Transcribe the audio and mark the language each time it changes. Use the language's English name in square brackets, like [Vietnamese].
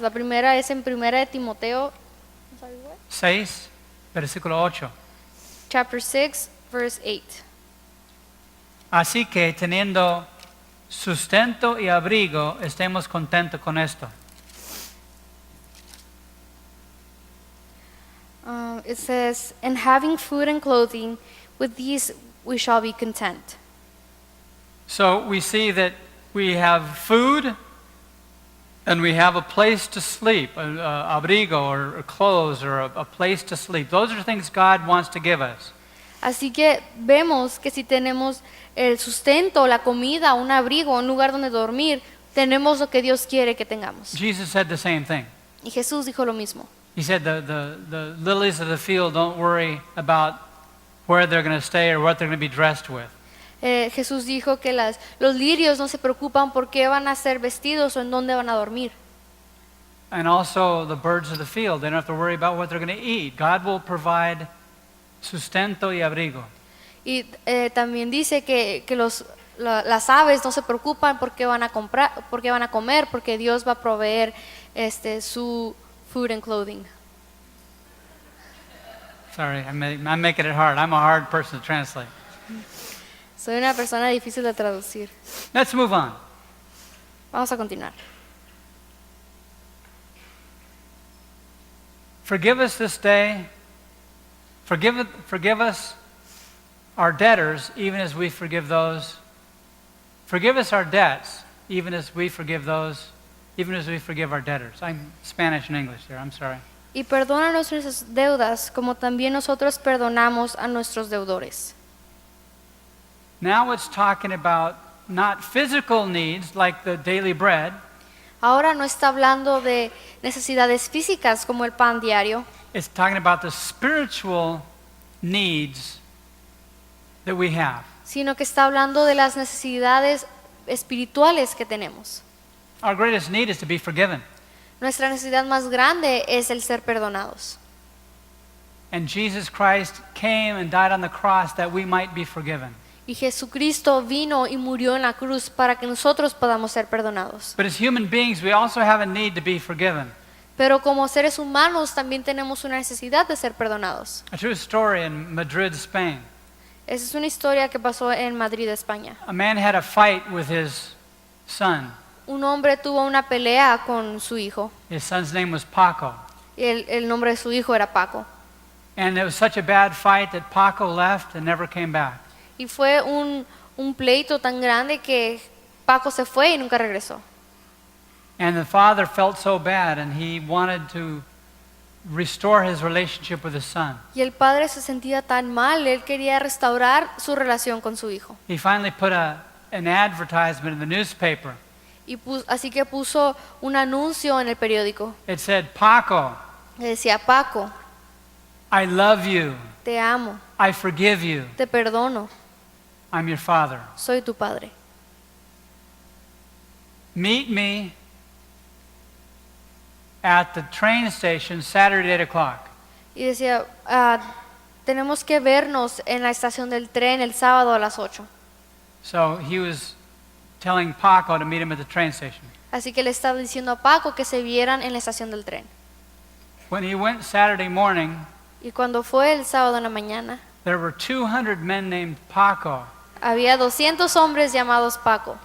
[Spanish] La primera es en 1 de Timoteo 6 versículo 8. [English] chapter 6 verse 8. [Spanish] Así que teniendo sustento y abrigo, estemos contentos con esto. [English] It says, "And having food and clothing, with these we shall be content." So we see that we have food and we have a place to sleep, abrigo or clothes or a place to sleep. Those are things God wants to give us. [Spanish] Así que vemos que si tenemos el sustento, la comida, un abrigo, un lugar donde dormir, tenemos lo que Dios quiere que tengamos. [English] Jesus said the same thing. [Spanish] Y Jesús dijo lo mismo. [English] He said the lilies of the field don't worry about where they're going to stay or what they're going to be dressed with. [Spanish] Jesús dijo que los lirios no se preocupan por qué van a ser vestidos o en dónde van a dormir. [English] And also the birds of the field, they don't have to worry about what they're going to eat. God will provide [Spanish] sustento y abrigo. Y también dice que las aves no se preocupan por qué van a comprar, por qué van a comer, porque Dios va a proveer su [English] food and clothing. Sorry, I'm making it hard. I'm a hard person to translate. [Spanish] Soy una persona difícil de traducir. [English] Let's move on. [Spanish] Vamos a continuar. [English] Forgive us this day. Forgive us our debtors, even as we forgive those. Forgive us our debts, even as we forgive those, even as we forgive our debtors. I'm Spanish and English there, I'm sorry. [Spanish] Y perdona nuestras deudas, como también nosotros perdonamos a nuestros deudores. [English] Now it's talking about not physical needs like the daily bread, [Spanish] Ahora no está hablando de necesidades físicas como el pan diario, [English] it's talking about the spiritual needs that we have. [Spanish] sino que está hablando de las necesidades espirituales que tenemos. [English] Our greatest need is to be forgiven. [Spanish] Nuestra necesidad más grande es el ser perdonados. [English] And Jesus Christ came and died on the cross that we might be forgiven. [Spanish] Y Jesucristo vino y murió en la cruz para que nosotros podamos ser perdonados. [English] But as human beings, we also have a need to be forgiven. [Spanish] Pero como seres humanos también tenemos una necesidad de ser perdonados. [English] A true story in Madrid, Spain. [Spanish] Esa es una historia que pasó en Madrid, España. [English] A man had a fight with his son. [Spanish] Un hombre tuvo una pelea con su hijo. [English] His son's name was Paco. [Spanish] Y el nombre de su hijo era Paco. [English] And it was such a bad fight that Paco left and never came back. [Spanish] Y fue un pleito tan grande que Paco se fue y nunca regresó. [English] And the father felt so bad and he wanted to restore his relationship with his son. [Spanish] Y el padre se sentía tan mal, él quería restaurar su relación con su hijo. [English] He finally put an advertisement in the newspaper. [Spanish] Así que puso un anuncio en el periódico. [English] It said, Paco, [Spanish] Le decía, Paco, [English] I love you. [Spanish] te amo, [English] I forgive you. [Spanish] te perdono, [English] I'm your father. [Spanish] soy tu padre. [English] Meet me at the train station Saturday at 8 o'clock. [Spanish] Y decía, tenemos que vernos en la estación del tren el sábado a las 8. [English] So he was telling Paco to meet him at the train station. [Spanish] Así que le estaba diciendo a Paco que se vieran en la estación del tren. [English] When he went Saturday morning, [Spanish] Y cuando fue el sábado en la mañana, [English] there were 200 men named Paco [Spanish] había 200 hombres llamados Paco,